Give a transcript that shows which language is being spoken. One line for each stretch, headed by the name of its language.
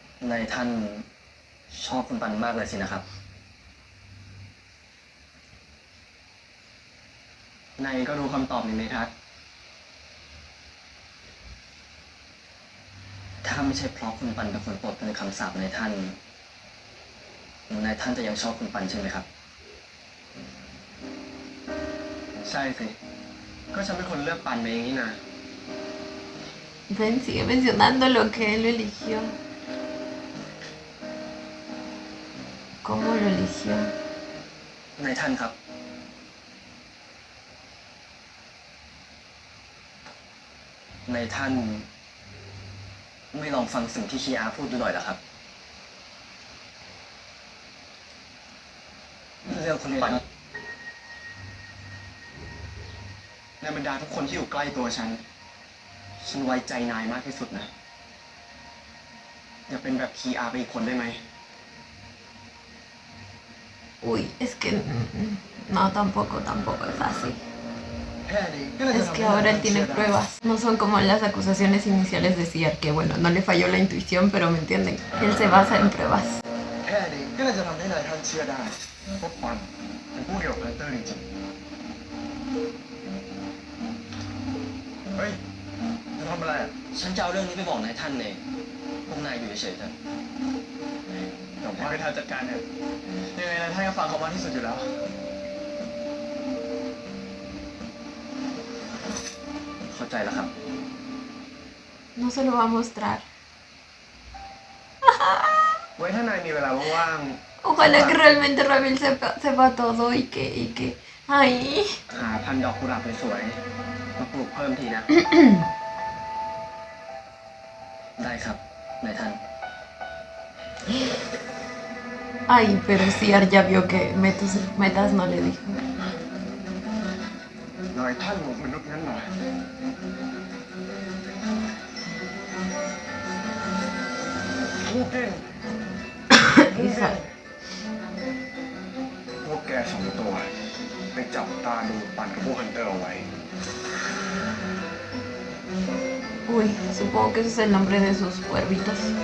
Thai: นายท่านชอบคุณปันมากเลยสินะครับนายก็รู้คำตอบในทัศน์ถ้าไม่ใช่เพราะคุณปันเป็นคนปลดเป็นคำสาปนายท่านจะยังชอบคุณปันใช่ไหมครับใช่สิก็ฉันเป็นคนเลือกปันมาเองนี่นะ
Spanish: Ven, sigue mencionando lo que él lo eligió. ¿Cómo lo eligió?
Thai: นายท่านครับนายท่านไม่ลองฟังสิ่งที่คีอาพูดดูหน่อยเหรอครับเรื่องคุณปันในบรรดาทุกคนที่อยู่ใกล้ตัวฉันไว้ใจนายมากที่สุดนะอย่าเป็นแบบคีอาไปอีกคนได้ไหม
Spanish: Uy, es que no, tampoco es fácil. Es que ahora él tiene pruebas. No son como las acusaciones iniciales de Ciar, que bueno, no le falló la intuición, pero me entienden. Él se basa en pruebas.
Thai: แค่นี้ก็เลยจะทำให้นายท่านเชื่อได้ว่าปันเป็นผู้เดียวกับฮันเตอร์จริงๆเฮ้ยจะทำอะไรอ่ะฉันจะเอาเรื่องนี้ไปบอกนายท่านเองพวกนายอยู่เฉยๆเถอะเดี๋ยวไปทำจัดการเนี่ยยังไงนายท่านก็ฟังเขามากที่สุดอยู่แล้วเข้าใจแล้วครับ
Spanish: No se lo va a mostrar.
Thai: ไว้ถ้านายมีเวลาว่าง
Spanish: Ojalá que realmente Ravel sepa todo y que... Ay.
Thai: หาพันดอกกุหลาบสวยๆมาปลูกเพิ่มทีนะ ได้ครับนายท่าน
Spanish: Ay, pero Ciar ya vio que Metas no le dijo.
Thai: นายท่านมนุษย์นั้นหน่อย คู่กิน
Spanish: Isa.
Thai: พวกแกสองตัวไปจับตาดูปั่นกับพวกฮันเตอร์เอาไว้
Spanish: Uy, supongo que ese es el nombre de sus cuervitos.